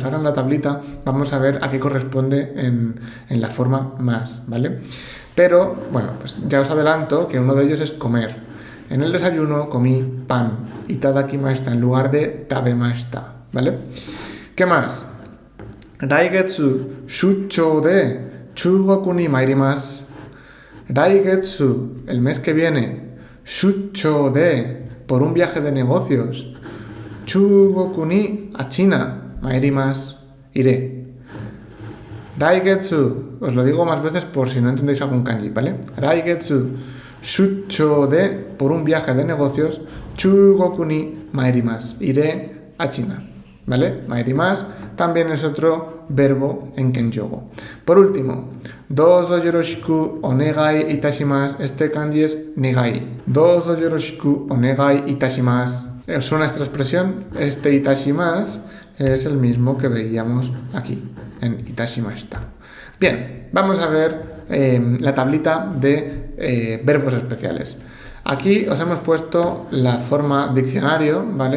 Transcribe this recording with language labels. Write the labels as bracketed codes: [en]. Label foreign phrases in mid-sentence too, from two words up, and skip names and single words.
[es] Ahora en la tablita vamos a ver a qué corresponde en la forma más, ¿vale? Pero, bueno, pues ya os adelanto que uno de ellos es comer. En el desayuno comí pan. Itadakimashita en lugar de tabemashita, ¿vale? ¿Qué más? [ja] 来月出張で中国に参ります. Raigetsu, [es] el mes que viene. [ja] 出張で, [es] por un viaje de negocios. [ja] 中国に, [es] a China. Mairimasu, iré. Raigetsu, os lo digo más veces por si no entendéis algún kanji, ¿vale? [ja] 来月出張で, [es] por un viaje de negocios. [ja] 中国に参ります, [es] iré a China, ¿vale? Mairimasu también es otro verbo en Kenjogo. Por último, [ja] どうぞよろしくお願いいたします. [es] Este kanji es negai. [ja] どうぞよろしくお願いいたします. [es] ¿Os suena esta expresión? Este itashimasu es el mismo que veíamos aquí, en itashimashita. Bien, vamos a ver la tablita de verbos especiales. Aquí os hemos puesto la forma diccionario, ¿vale?